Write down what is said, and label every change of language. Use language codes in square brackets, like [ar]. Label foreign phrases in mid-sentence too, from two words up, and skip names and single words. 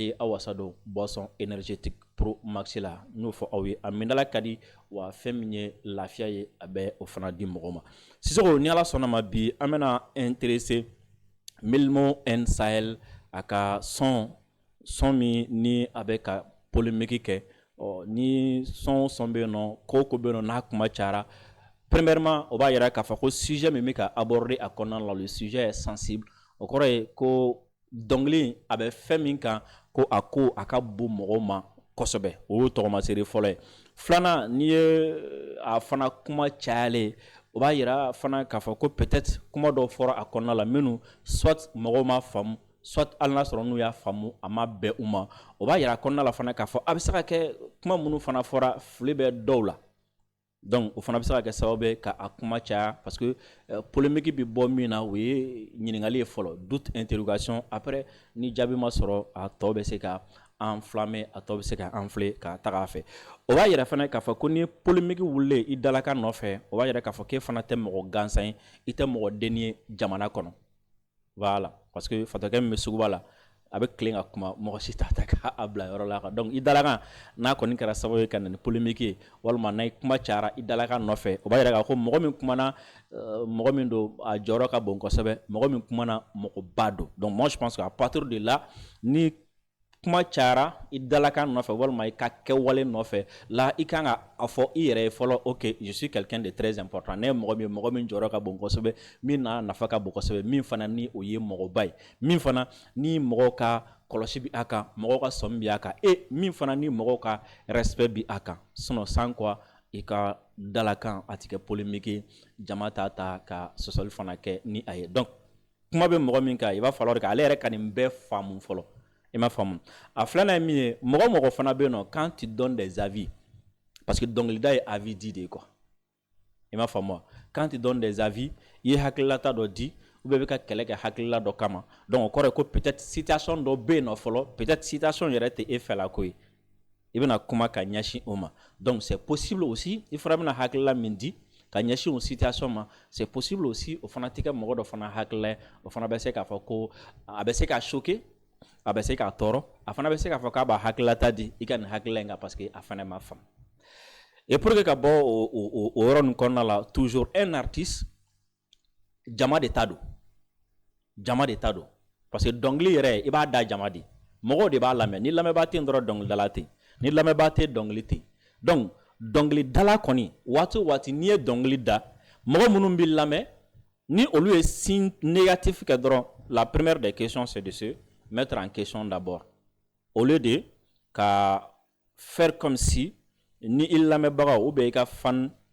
[bm] ye aw wasa don [fr] boisson énergétique [bm] Promax la n y'o fɔ aw ye a mindala ka di wa fɛn min ye lafiya ye a bɛ o fana di mɔgɔ ma Sisoko ni ala sɔnna ma bi an bɛna intéressé Milmo and Sahel a ka son min ni a bɛ ka polémique kɛ ni son bɛ yen nɔ ko bɛ yen nɔ n'a kuma cayara premièrement o b'a yira k'a fɔ ko sujet min bɛ ka aborder a kɔnɔna la [fr] le sujet est sensible [bm] o kɔrɔ ye ko dɔnkili a bɛ fɛn min kan ko a ka bon mɔgɔw ma kosɛbɛ o ye tɔgɔmasere fɔlɔ ye filanan n'i ye a fana kuma cayalen o b'a yira fana k'a fɔ ko peut-être kuma dɔw fɔra a kɔnɔna la minnu soit mɔgɔw m'a faamu soit hali n'a sɔrɔ n'u y'a faamu a ma bɛn u ma o b'a yira a kɔnɔna la fana k'a fɔ a bɛ se ka kɛ kuma minnu fana fɔra fili bɛ dɔw la donc o fana bɛ se ka kɛ sababu ye ka a kuma caya [fr] parce que [bm] polémique bi bɔ min na o ye ɲininkali ye fɔlɔ [fr] doute interrogation après [bm] ni jaabi ma sɔrɔ a tɔ bɛ se ka enflammer a tɔ bɛ se ka enfler ka taga a fɛ o b'a yira fana k'a fɔ ko ni polémique wulilen i dalaka nɔfɛ o b'a yira k'a fɔ k'e fana tɛ mɔgɔ gansan ye i tɛ mɔgɔ denni ye jamana kɔnɔ [fr] voilà parce que [bm] fatakɛ min bɛ suguba la a bɛ tilen ka kuma mɔgɔ si t'a ta k'a bila yɔrɔ la kan donc i dalakan n'a kɔni kɛra sababu ye ka na ni polémique ye walima n'a kuma cayara i dalakan nɔfɛ o b'a yira k'a fɔ mɔgɔ min kumana mɔgɔ min don a jɔyɔrɔ ka bon kosɛbɛ mɔgɔ min kumana mɔgɔba don [fr] donc moi je pense que à partir de là [bm] ni kuma cayara i dalakan nɔfɛ walima i ka kɛwale nɔfɛ la i kan ka a fɔ i yɛrɛ ye fɔlɔ [fr] ok je suis quelqu'un de très important [bm] ne ye mɔgɔ min jɔyɔrɔ ka bon kosɛbɛ min n'a nafa ka bon kosɛbɛ min fana ni o ye mɔgɔba ye min fana ni mɔgɔw ka kɔlɔsi bi a kan mɔgɔw ka sɔmi bi a kan min fana ni mɔgɔw ka respect bi a kan [fr] sinon sans quoi [bm] i ka dalakan a tɛ kɛ polémique jama t'a ta ka sɔsɔli fana kɛ ni a ye donc kuma bɛ mɔgɔ min kan i b'a [fr] falloir que [bm] ale yɛrɛ ka nin bɛɛ faamu fɔlɔ i m'a faamu a filanan ye min ye mɔgɔ mɔgɔ fana bɛ yen nɔ [fr] quand tu donnes des avis parce que [bm] dɔnkilida ye avis di de ye quoi i m'a faamu wa [fr] quand tu donnes des [bm] avis i ye hakililata dɔ di [fr] ou bien [bm] i bɛ ka kɛlɛ kɛ hakilila dɔ kama donc o kɔrɔ ye ko [fr] peut-être situation [bm] dɔ bɛ yen nɔ fɔlɔ [fr] peut-être situation [bm] yɛrɛ tɛ e fɛla ko ye i bɛna kuma ka ɲɛsin o ma [fr] donc c'est possible aussi [bm] i fana bɛna hakilila min di ka ɲɛsin o situation ma [fr] c'est possible aussi [bm] o fana tɛ kɛ mɔgɔ dɔ fana hakilila ye o fana bɛ se k'a fɔ ko a bɛ se ka choquer a bɛ se k'a tɔɔrɔ a fana bɛ se k'a fɔ k'a b'a hakililata di i ka nin hakilila in kan parce que a fana ma faamu [fr] et pour que [bm] ka bɔ o yɔrɔ nin kɔnɔna la [fr] toujours un artiste [bm] jama de ta don jama de ta don parce que dɔnkili yɛrɛ i b'a da jama de mɔgɔw de b'a lamɛn ni lamɛnbaa tɛ yen dɔrɔn dɔnkilidala tɛ yen ni lamɛnbaa tɛ yen dɔnkili tɛ yen donc dɔnkilidala kɔni waati o waati n'i ye dɔnkili da mɔgɔ minnu b'i lamɛn ni olu ye [fr] signe négatif [bm] kɛ dɔrɔn [fr] la première des questions c'est de se mettre en question d'abord au lieu de [bm] ka [fr] faire comme si [bm] ni i lamɛnbagaw [fr] ou bien [bm] i ka fan